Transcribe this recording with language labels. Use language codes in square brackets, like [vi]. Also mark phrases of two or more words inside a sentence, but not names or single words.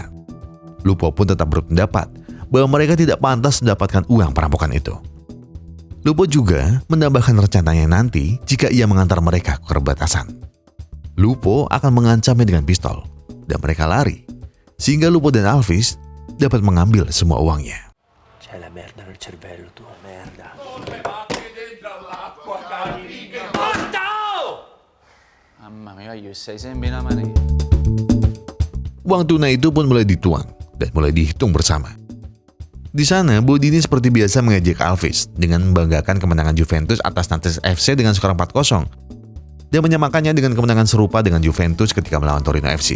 [id] Lupo pun tetap berpendapat bahwa mereka tidak pantas mendapatkan uang perampokan itu. Lupo juga menambahkan rencananya nanti jika ia mengantar mereka ke perbatasan. Lupo akan mengancamnya dengan pistol dan mereka lari, sehingga Lupo dan Alvis dapat mengambil semua uangnya. [it] C'è la merda nel cervello, tu. Merda. Mamma mia, io sei sempre una mania. [id] Uang tunai itu pun mulai dituang dan mulai dihitung bersama. Di sana, Bondini seperti biasa mengejek Alvis dengan membanggakan kemenangan Juventus atas Nantes FC dengan skor 4-0 dan menyamakannya dengan kemenangan serupa dengan Juventus ketika melawan Torino FC.